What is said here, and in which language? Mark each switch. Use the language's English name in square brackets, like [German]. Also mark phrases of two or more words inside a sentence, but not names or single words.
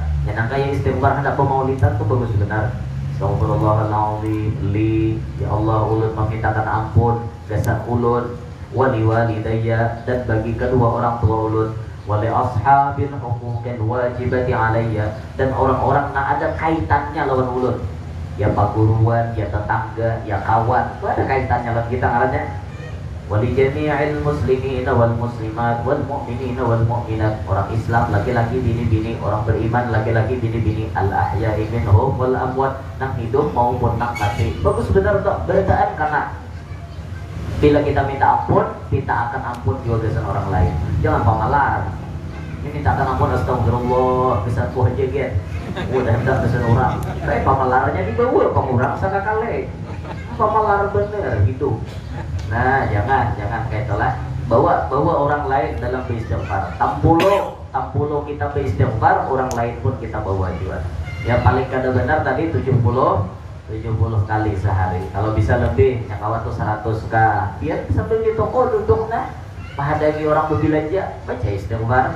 [Banjar] Ya nang kaya istighfar hendak pemaulidan tuh bagus benar. [Arabic] أستغفر الله العظيم لي, [Banjar] ya Allah ulun memintakan ampun dasar ulun, [Arabic] ولوالديّ, [Banjar] dan bagi kedua orang tua ulun, [Arabic] ولأصحاب الحقوق الواجبة عليّ, [Banjar] dan orang-orang nak ada kaitannya lawan ulun. Ya paguruan, ya tetangga, ya kawan, itu ada kaitannya lawan kita ngarannya. [Arabic] ولجميع المسلمين والمسلمات والمؤمنين والمؤمنات, [Banjar] orang Islam laki-laki bini-bini, orang beriman laki-laki bini-bini, [Arabic] الأحياء منهم والأموات, [Banjar] nang hidup maupun nang mati. Bagus benar tuh beritaan, karena bila kita minta ampun, kita akan ampun juga dengan orang lain. Jangan pamalar. Ini mintakan ampun astagfirullah, bisa ku aja get. Udah hendak dengan orang. Tapi pamalarnya dibawa pengurang sakakale. Pamalar bener gitu. Nah, jangan kayak itulah. Bawa orang lain dalam beristighfar. Tampulo kita beristighfar, orang lain pun kita bawa juga. Ya paling kada benar tadi 70 kali sehari. Kalau bisa lebih, yang kawan tuh 100 kah. Biar sambil di toko duduk nah, menghadapi orang berbelanja, baca istighfar.